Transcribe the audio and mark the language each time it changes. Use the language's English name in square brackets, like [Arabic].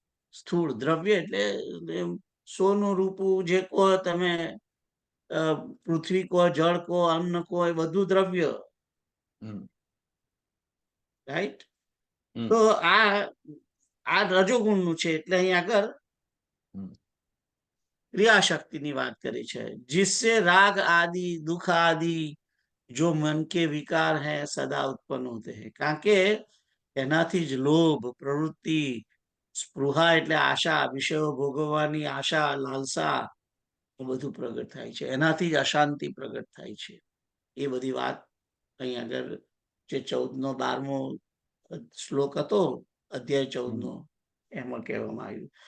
[Gujarati] સ્થૂળ દ્રવ્ય એટલે સોનું, રૂપું, જે કહો તમે, પૃથ્વી કહો, જળ કહો, અન્ન કહો, એ બધું દ્રવ્ય, રાઈટ? તો આ રજોગુણનું છે. એટલે અહીં આગળ ક્રિયા શક્તિની વાત કરી છે. [Hindi] जिससे राग आदि दुख आदि जो मन के विकार हैं सदा उत्पन्न होते हैं. [Gujarati] કારણ કે એનાથી જ લોભ, પ્રવૃત્તિ, સ્પૃહા એટલે આશા, વિષયો ભોગવવાની આશા, લાલસા, એ બધું પ્રગટ થાય છે. એનાથી જ અશાંતિ પ્રગટ થાય છે. એ બધી વાત અહીં આગળ જે 14નો 12મો શ્લોક હતો, અધ્યાય 14નો, એમાં કહેવામાં આવ્યું.